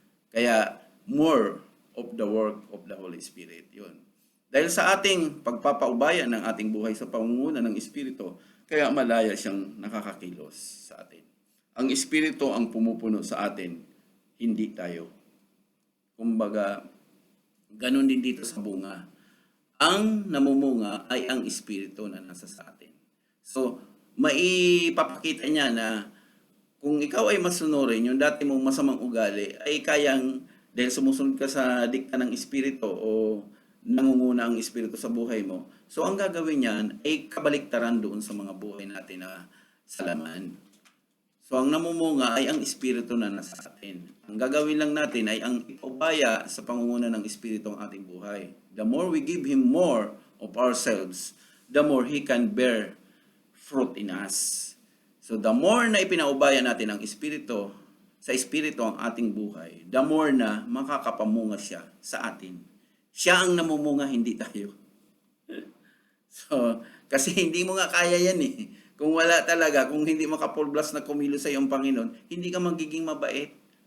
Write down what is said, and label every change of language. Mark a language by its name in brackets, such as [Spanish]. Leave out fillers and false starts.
[English] Kaya, more of the work of the Holy Spirit. [Filipino] Yun. Dahil sa ating pagpapaubaya ng ating buhay sa pangunguna ng Espiritu, kaya malaya siyang nakakakilos sa atin. Ang Espiritu ang pumupuno sa atin, hindi tayo. Kumbaga, ganun din dito sa bunga. Ang namumunga ay ang Espiritu na nasa sa atin. So, maipapakita niya na kung ikaw ay masunurin, yung dati mong masamang ugali, ay kayang, dahil sumusunod ka sa dikta ng Espiritu o nangunguna ang Espiritu sa buhay mo. So, ang gagawin niyan ay kabaliktaran doon sa mga buhay natin na salaman. So, ang namumunga ay ang Espiritu na nasa atin. Ang gagawin lang natin ay ang ipaubaya sa pangunguna ng Espiritu ang ating buhay. [English] The more we give Him more of ourselves, the more He can bear fruit in us. [Filipino] So, [English] the more [Filipino] na ipinaubaya natin ang Espiritu, sa Espiritu ang ating buhay, the more na makakapamunga siya sa atin. Siya ang namumunga, hindi tayo. So, kasi hindi mo nga kaya yan eh. Kung wala talaga, kung hindi maka-full blast na kumilos sa iyong Panginoon, hindi ka magiging mabait.